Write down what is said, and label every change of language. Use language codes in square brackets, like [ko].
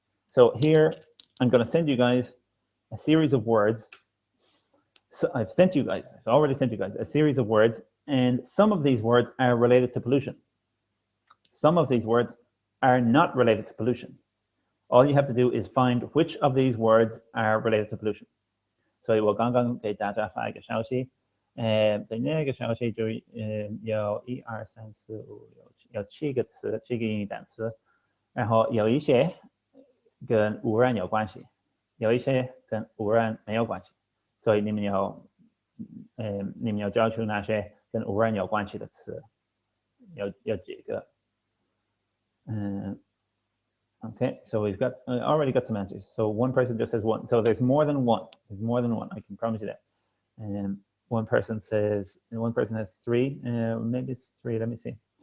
[en] So here I'm going to send you guys a series of words. So I've already sent you guys a series of words, and some of these words are related to pollution. Some of these words are not related to pollution. All you have to do is find which of these words are related to pollution. [zh] 所以我刚刚给大家发一个消息，在那个消息就有1、2、3、4、5、6、7，有7个词，7个英语单词，然后有一些跟污染有关系，有一些跟污染没有关系，所以你们要找出那些跟污染有关系的词，有几个。 [en] Okay, so we've got already got some answers. So one person just says 1. So there's more than one. There's more than one. I can promise you that. And one person has 3. Maybe it's 3. Let me see.